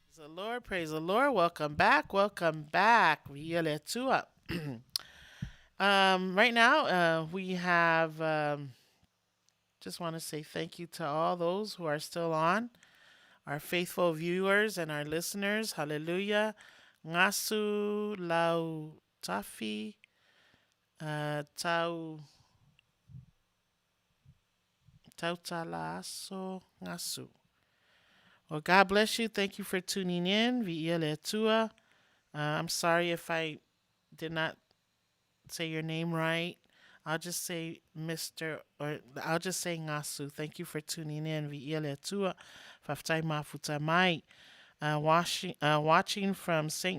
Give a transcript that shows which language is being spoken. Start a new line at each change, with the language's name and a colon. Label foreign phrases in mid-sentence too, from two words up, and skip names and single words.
English: Lord. Praise the Lord. Welcome back. Welcome back. Right now, we have, just want to say thank you to all those who are still on, our faithful viewers and our listeners. Hallelujah.
Samoan: Ngasu lau tafi tau talaso ngasu.
English: Well, God bless you. Thank you for tuning in. I'm sorry if I did not say your name right. I'll just say Mr. or I'll just say Ngasu. Thank you for tuning in. Watching from St.